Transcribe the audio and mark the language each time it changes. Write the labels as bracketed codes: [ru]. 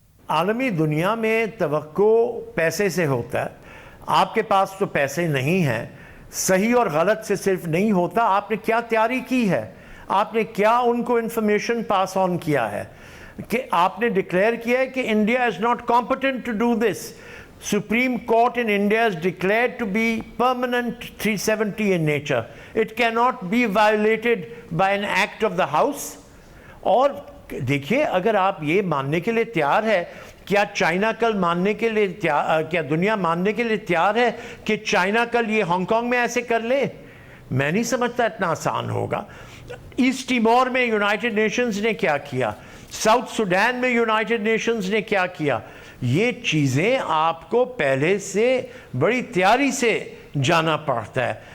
[hi] आलमी दुनिया में तवक्को पैसे से होता है। आपके पास तो पैसे नहीं हैं, सही और गलत से सिर्फ नहीं होता, आपने क्या तैयारी की है, आपने क्या उनको इंफॉर्मेशन पास ऑन किया है, कि आपने डिक्लेयर किया है कि [en] India is not competent to do this. Supreme Court in India is declared to be permanent 370 in nature. It cannot be violated by an act of the House. [hi] और देखिए, अगर आप ये मानने के लिए तैयार है, क्या चाइना कल मानने के लिए क्या दुनिया मानने के लिए तैयार है कि चाइना कल ये हांगकांग में ऐसे कर ले? मैं नहीं समझता इतना आसान होगा। ईस्ट टिमोर में यूनाइटेड नेशंस ने क्या किया, साउथ सुडान में यूनाइटेड नेशंस ने क्या किया, ये चीज़ें आपको पहले से बड़ी तैयारी से जाना पड़ता है।